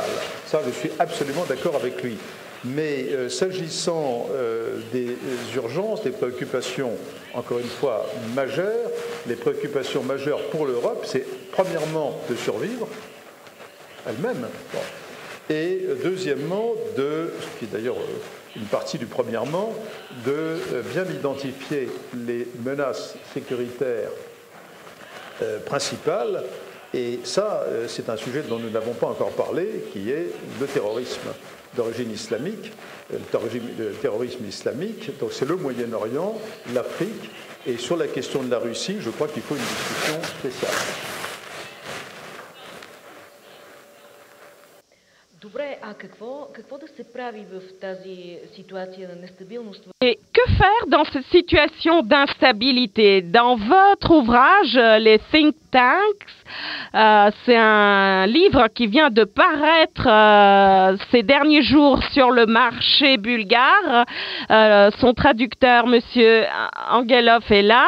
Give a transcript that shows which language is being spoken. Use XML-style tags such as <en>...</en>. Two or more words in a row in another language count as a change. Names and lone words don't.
<fr>Ça, je suis absolument d'accord avec lui. Mais s'agissant des urgences, des préoccupations, encore une fois, majeures, les préoccupations majeures pour l'Europe, c'est premièrement de survivre elle-même, bon, et deuxièmement, ce qui est d'ailleurs une partie du premièrement, de bien identifier les menaces sécuritaires principales. Et ça, c'est un sujet dont nous n'avons pas encore parlé, qui est le terrorisme d'origine islamique, le terrorisme islamique. Donc c'est le Moyen-Orient, l'Afrique Et sur la question de la Russie, je crois qu'il faut une discussion spéciale.</fr> <bg>Добре, а какво да се прави в тази ситуация на нестабилност?</bg> <fr>Et que faire dans cette situation d'instabilité? Dans votre ouvrage, les</fr> <en>think tanks,</en> <fr>c'est un livre qui vient de paraître ces derniers jours sur le marché bulgare. Son traducteur, Monsieur Angelov, est là.</fr>